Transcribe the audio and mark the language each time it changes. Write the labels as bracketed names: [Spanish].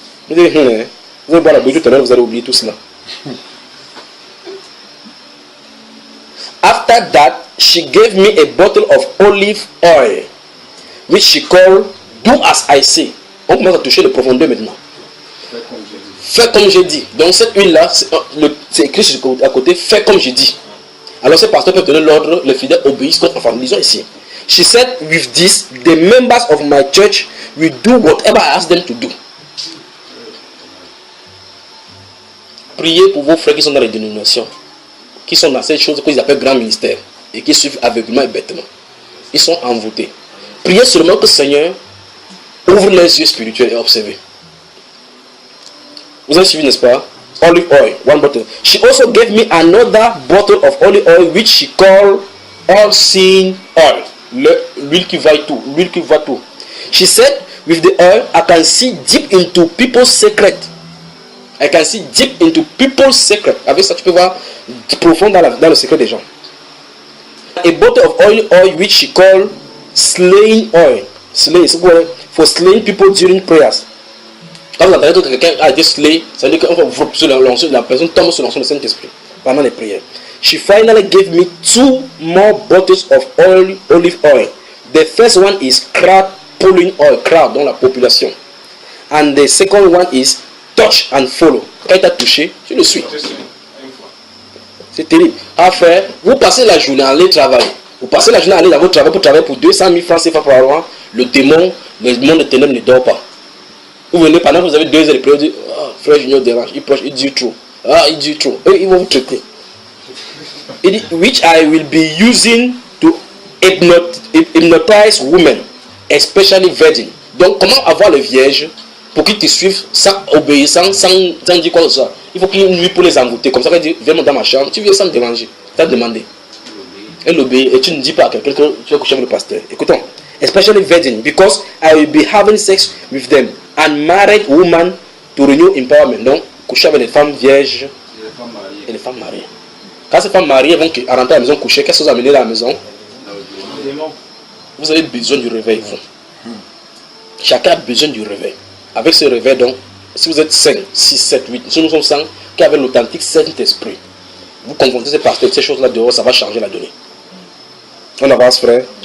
[French] Il dit, vous allez boire la bougie tout à l'heure, vous allez oublier tout cela. [English] After that, she gave me a bottle of olive oil, which she called "Do as I say." [French] On commence à toucher les profondeurs maintenant. Fais comme j'ai dit. Donc cette huile-là, c'est écrit à côté, fais comme j'ai dit. Alors ce pasteur peut donner l'ordre, les fidèles obéissent comme enfants. Lisons ici. [English] She said, with this, the members of my church will do whatever I ask them to do. [French] Priez pour vos frères qui sont dans les dénominations, qui sont dans ces choses qu'ils appellent grand ministère et qui suivent aveuglément et bêtement. Ils sont envoûtés. Priez seulement que le Seigneur ouvre les yeux spirituels et observez. Vous avez suivi, n'est-ce pas? [English] olive oil, 1 bottle. She also gave me another bottle of olive oil which she called all-seeing oil. [French] L'huile qui va tout, l'huile qui va tout. [English] She said, with the oil, I can see deep into people's secret. I can see deep into people's secret. [French] Avec ça, tu peux voir profond dans le secret des gens. [English] A bottle of olive oil which she called slaying oil. Slaying, [French] c'est quoi? [English] For slaying people during prayers. [French] Quand vous entendez que quelqu'un a été slay, ça veut dire que la personne tombe sur l'onction du Saint-Esprit pendant les prières. [English] She finally gave me 2 more bottles of olive oil. The first one is crowd pulling oil, crowd [French] dans la population. [English] And the second one is touch and follow. [French] Quand il t'a touché, tu le suis. C'est terrible. Enfin, vous passez la journée à aller travailler. Vous passez la journée à aller dans votre travail pour travailler pour 200 000 francs CFA par an. Le démon, le monde de ténèbres ne dort pas. Vous venez pendant que vous avez 2 heures de prière, vous dites, oh, frère Junior dérange, il dit trop. Ah, il dit trop. Eux, ils vont vous traiter. [English] Which I will be using to hypnotize women, especially virgin. [French] Donc, comment avoir le vierge pour qu'ils te suivent sans obéir, sans dire quoi que ce soit. Il faut qu'il nuit pour les envoûter. Comme ça, il dit, viens dans ma chambre, tu viens sans me déranger. Tu as demandé. Elle obéit et tu ne dis pas à quelqu'un que tu vas coucher avec le pasteur. Écoutons. [English] Especially virgin, because I will be having sex with them. And married women to renew empowerment. [French] Donc, coucher avec les femmes vierges et les femmes mariées. Quand ces femmes mariées vont rentrer à la maison coucher, qu'est-ce que vous amenez à la maison? Vous avez besoin du réveil, vous. Chacun a besoin du réveil. Avec ce réveil, donc, si vous êtes 5, 6, 7, 8, si nous sommes 100, qui avec l'authentique Saint-Esprit, vous confrontez ces pasteurs, ces choses-là dehors, ça va changer la donnée. On avance, frère.